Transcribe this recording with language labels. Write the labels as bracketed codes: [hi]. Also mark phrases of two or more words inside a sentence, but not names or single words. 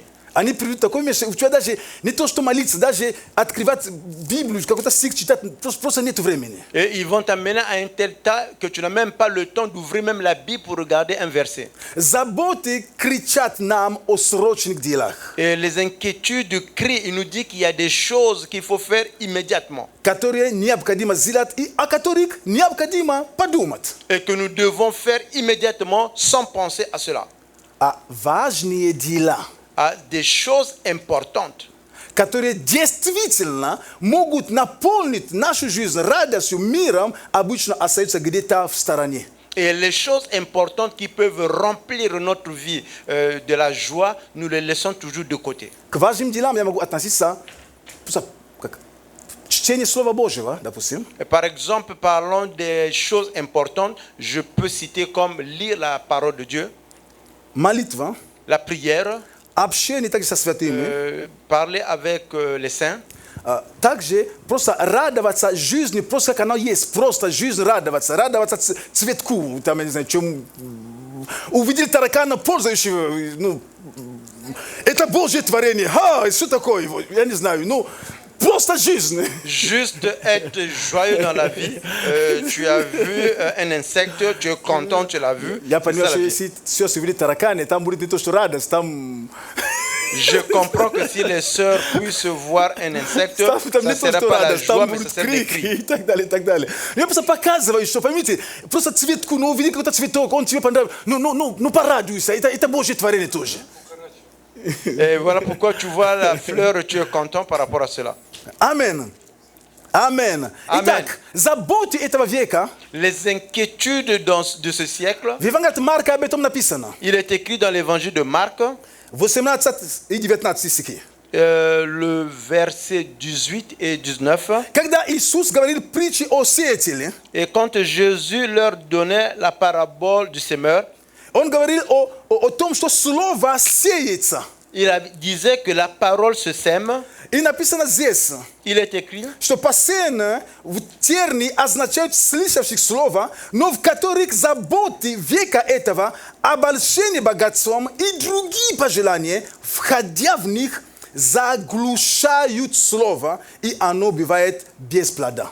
[ru] Они приведут в такое место, у тебя даже не то, что молиться, даже открывать Библию, какой-то стих читать, просто нет времени. [fr] Et ils vont t'amener à un tel état que tu n'as même pas le temps d'ouvrir même la Bible pour regarder un verset. [ru] Заботы кричат нам о срочных делах, [fr] Et les inquiétudes crient, ils nous disent qu'il y a des choses qu'il faut faire immédiatement. [ru] которые необходимо сделать и о которых необходимо подумать. [fr] Et que nous devons faire immédiatement sans penser à cela. [ru] А важные дела, [fr] À des choses importantes. [ru] которые действительно могут наполнить нашу жизнь радостью, миром, обычно остаются где-то в стороне. [fr] Et les choses importantes qui peuvent remplir notre vie de la joie, nous les laissons toujours de côté. [ru] К важным делам я могу относиться просто как чтение Слова Божьего, допустим. [fr] Et par exemple, parlons des choses importantes, je peux citer comme lire la parole de Dieu, [ru] Молитва, [fr] la prière, [ru] общение также со святыми. [fr] parler avec les saints. [ru] Также просто радоваться жизни, просто как она есть, просто жизнь радоваться цветку, там, я не знаю, чем увидели таракана, пользующего, ну, это Божье творение, что такое, я не знаю, ну, просто жизнь. [fr] Juste être joyeux dans la vie. Tu as vu un insecte, tu es content, tu l'as vu. [ru] Я [fr] C'est [ru] понимаю, [fr] ça, [ru] что [fr] la vie. [ru] если все увидели тараканы, там будет не то, что радость, там... [fr] Je comprends que si les sœurs puissent voir un insecte, [ru] Там [fr] ça [ru] не [fr] ne [ru] то, [fr] sera [ru] что [fr] pas la [ru] радость, [fr] joie, [ru] там [fr] mais ce [ru] будут [fr] sera des [ru] крики [fr] cris. [ru] и так далее, и так далее. Я просто показываю, что, поймите, просто цветку, ну, увидели какой-то цветок, он тебе понравился, ну, порадуйся, это Божье творение тоже. [fr] Et voilà pourquoi tu vois la fleur, tu es content par rapport à cela. [ru] Амен. Амен. Амен. Итак, заботы этого века, [fr] Les inquiétudes de ce siècle, [ru] в Евангелии Марка об этом написано. [fr] il est écrit dans l'évangile de Marc, [ru] 18 и 19 стихи. [fr] le verset 18 et 19. [ru] Когда Иисус говорил притчи о сеятеле, [fr] Et quand Jésus leur donnait la parabole du semeur, [ru] он говорил о том, что слово сеется. [fr] il disait que la parole se sème. [ru] И написано здесь, [fr] Il est écrit [ru] что посеянное в тернии означают слышавших слово, но в которых заботы века этого, обольщение богатством и другие пожелания, входя в них, заглушают слово, и оно бывает без плода.